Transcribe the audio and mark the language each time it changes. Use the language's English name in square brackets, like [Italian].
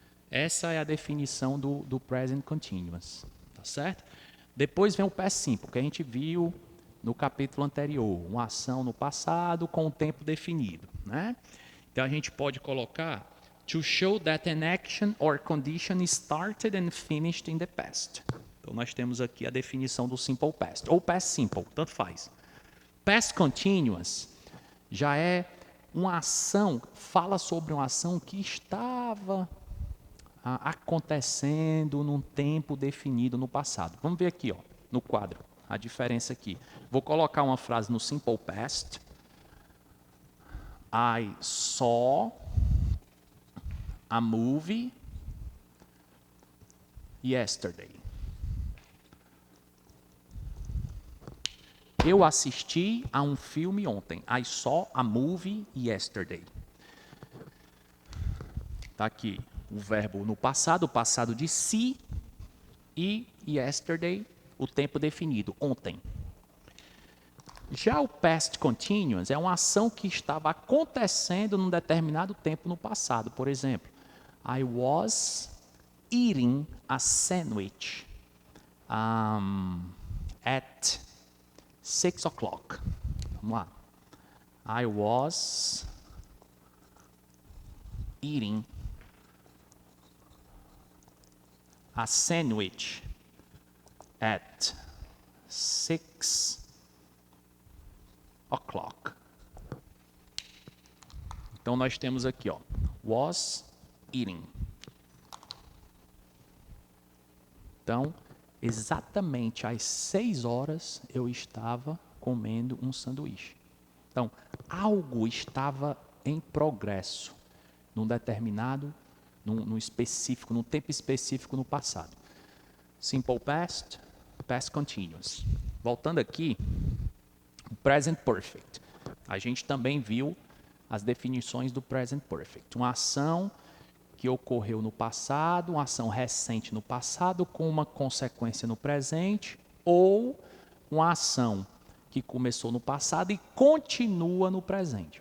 [Portuguese] Essa é a definição do present continuous, tá certo? Depois vem o past simple, que a gente viu no capítulo anterior, uma ação no passado com o tempo definido, né? Então a gente pode colocar [English] to show that an action or condition started and finished in the past. [Portuguese] Então, nós temos aqui a definição do simple past, ou past simple, tanto faz. Past continuous já é uma ação, fala sobre uma ação que estava acontecendo num tempo definido no passado. Vamos ver aqui, ó, no quadro, a diferença aqui. Vou colocar uma frase no simple past. [English] I saw a movie yesterday. [Portuguese] Eu assisti a um filme ontem. [English] I saw a movie yesterday. [Portuguese] Está aqui o verbo no passado, o passado de si, e yesterday, o tempo definido, ontem. Já o past continuous é uma ação que estava acontecendo num determinado tempo no passado. Por exemplo, [English] I was eating a sandwich at 6 o'clock. [Portuguese] Vamos lá. [English] I was eating a sandwich at 6 o'clock. [Portuguese] Então nós temos aqui, ó, was eating. Então, exatamente às 6 horas eu estava comendo um sanduíche. Então, algo estava em progresso num determinado, num específico, num tempo específico no passado. [English] Simple past, past continuous. [Portuguese] Voltando aqui, o present perfect. A gente também viu as definições do present perfect. Uma ação que ocorreu no passado, uma ação recente no passado com uma consequência no presente, ou uma ação que começou no passado e continua no presente.